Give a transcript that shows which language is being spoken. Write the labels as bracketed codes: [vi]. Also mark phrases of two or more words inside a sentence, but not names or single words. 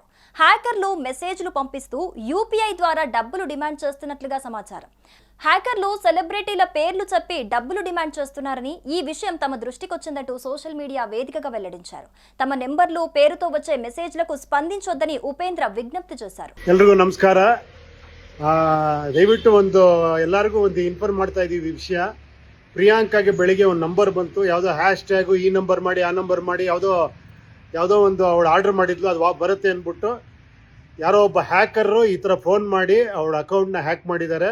[te] హ్యాకర్లు మెసేజ్లు పంపిస్తూ యూపీఐ ద్వారా డబ్బులు డిమాండ్ చేస్తున్నట్లుగా సమాచారం. హ్యాకర్లు సెలబ్రిటీల పేర్లు చెప్పి డబ్బులు డిమాండ్ చేస్తున్నారని, ఈ విషయం తమ దృష్టికి వచ్చిందంటూ [en] social media [te] వేదికగా వెల్లడించారు. తమ నెంబర్లు, పేరుతో వచ్చే మెసేజ్లకు స్పందించొద్దని ఉపేంద్ర విజ్ఞప్తి చేశారు. [kn] ಎಲ್ರಿಗೂ ನಮಸ್ಕಾರ. ದಯವಿಟ್ಟು ಎಲ್ಲರಿಗೂ ಇನ್ಫಾರ್ಮ್ ಮಾಡ್ತಾ ಇದ್ದೀವಿ ವಿಷಯ. ಪ್ರಿಯಾಂಕಾಗೆ ಬೆಳಿಗ್ಗೆ ಒಂದು ನಂಬರ್ ಬಂತು, ಯಾವುದೋ [en] hash tag [kn] ಈ ನಂಬರ್ ಮಾಡಿ ಆ ನಂಬರ್ ಮಾಡಿ ಯಾವುದೋ ಒಂದು ಅವಳು ಆರ್ಡರ್ ಮಾಡಿದ್ಲು, ಅದು ಬರುತ್ತೆ ಅಂದ್ಬಿಟ್ಟು ಯಾರೋ ಒಬ್ಬ ಹ್ಯಾಕರು ಈ ಥರ ಫೋನ್ ಮಾಡಿ ಅವಳ ಅಕೌಂಟ್ನ ಹ್ಯಾಕ್ ಮಾಡಿದ್ದಾರೆ.